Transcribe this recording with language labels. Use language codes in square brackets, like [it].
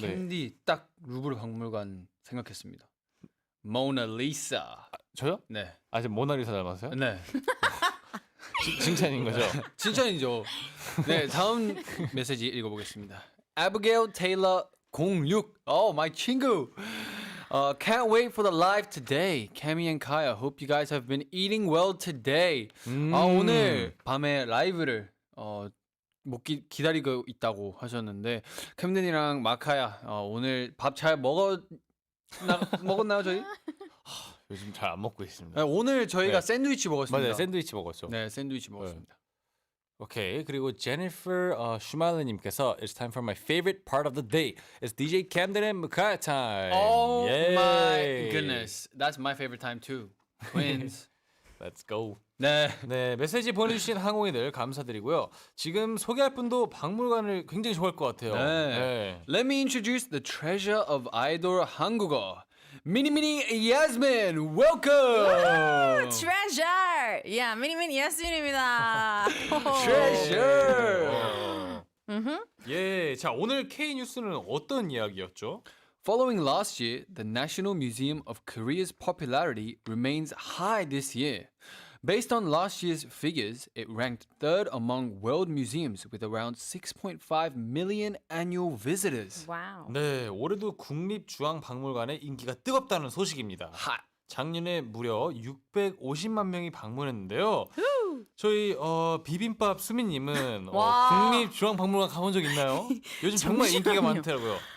[ko] 캔디 딱 루브르 박물관 생각했습니다. 모나리사. 저요? 네. 아직 모나리사 닮았어요? 네. 칭찬인 거죠? 칭찬이죠. 네, 다음 메시지 읽어보겠습니다. [en] Abigail Taylor 06. my [ko] 친구. [en] Can't wait for the live today. Cammy and Kaya, hope you guys have been eating well today. [ko] 오늘 밤에 라이브를 기다리고 있다고 하셨는데 캠든이랑 마카야 오늘 밥 잘 먹었나요 저희? 요즘 잘 안 먹고 있습니다. 네, 오늘 저희가 네. 샌드위치 먹었습니다. 맞아요, 샌드위치 먹었죠. 네, 샌드위치 먹었습니다. 오케이, 그리고 제니퍼 슈말레님께서 [en] It's time for my favorite part of the day. It's DJ Camden and Makaya time. Oh Yay. my goodness, that's my favorite time too. Twins. Let's go. [ko] 네. 네, 메시지 보내주신 항공이들 감사드리고요. 지금 소개할 분도 박물관을 굉장히 좋아할 것 같아요. 네. [en] Let me introduce the treasure of idol [ko] 한국어. [en] 미니미니 Yasmin, welcome. Treasure! Yeah, [ko] 미니미니 예스민입니다. [en] Treasure. [ko] 예, 자 오늘 K 뉴스는 어떤 이야기였죠? [en] Following last year, the National Museum of Korea's popularity remains high this year. Based on last year's figures, it ranked third among world museums with around 6.5 million annual visitors. [ko] 와우. 네, 올해도 국립중앙박물관의 인기가 뜨겁다는 소식입니다. [en] Hot. [ko] 작년에 무려 650만 명이 방문했는데요. 저희 비빔밥 수민님은 와. 국립중앙박물관 가본 적 있나요? 요즘 정말 인기가 잠시만요. 많더라고요.